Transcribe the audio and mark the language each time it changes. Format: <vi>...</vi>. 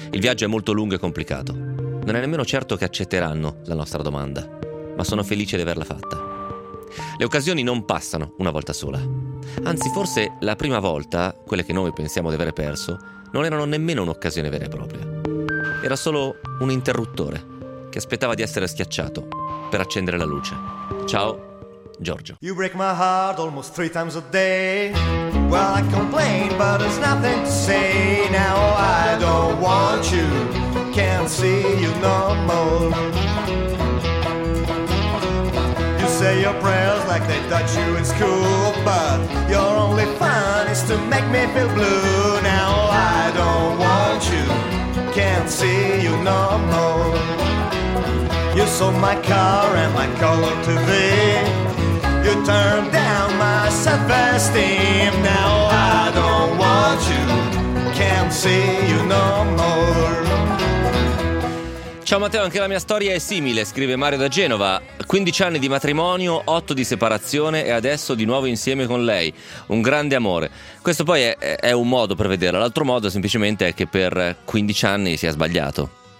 <it>Il viaggio è molto lungo e complicato. Non è nemmeno certo che accetteranno la nostra domanda, ma sono felice di averla fatta. Le occasioni non passano una volta sola. Anzi, forse la prima volta, quelle che noi pensiamo di aver perso, non erano nemmeno un'occasione vera e propria. Era solo un interruttore che aspettava di essere schiacciato per accendere la luce. Ciao, Giorgio.</it> <en>You break my heart almost 3 times a day. Well, I complain, but there's nothing to say. Now I don't want you, can't see you no more. You say your prayers like they taught you in school, but your only fun is to make me feel blue. Now I don't want you, can't see you no more. You sold my car and my color TV. You turned down my self-esteem. Now I don't want you, can't see you no more.</en> <it>Ciao Matteo, anche la mia storia è simile, scrive Mario da Genova. 15 anni di matrimonio, 8 di separazione e adesso di nuovo insieme con lei. Un grande amore. Questo poi è un modo per vederla. L'altro modo semplicemente è che per 15 anni si è sbagliato.</it>